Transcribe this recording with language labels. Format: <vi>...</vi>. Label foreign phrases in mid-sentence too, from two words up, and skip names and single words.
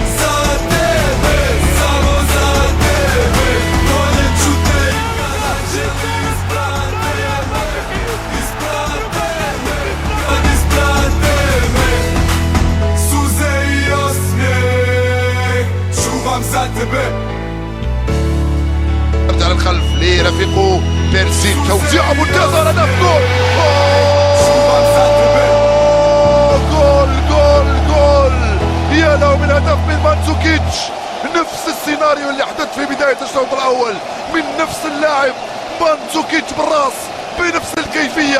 <bs>za tebe, samo za tebe. Voljeću te i kad anđeli isprate me. Suze i osmijeh, čuvam za tebe.</bs> <ar>على الخلف لرفيقه بيرسي، توزيع منتظر، هدف جول! جول! يا له من هدف من مانزوكيتش، نفس السيناريو اللي حدث في بداية الشوط الأول من نفس اللاعب مانزوكيتش بالراس بنفس الكيفية.</ar>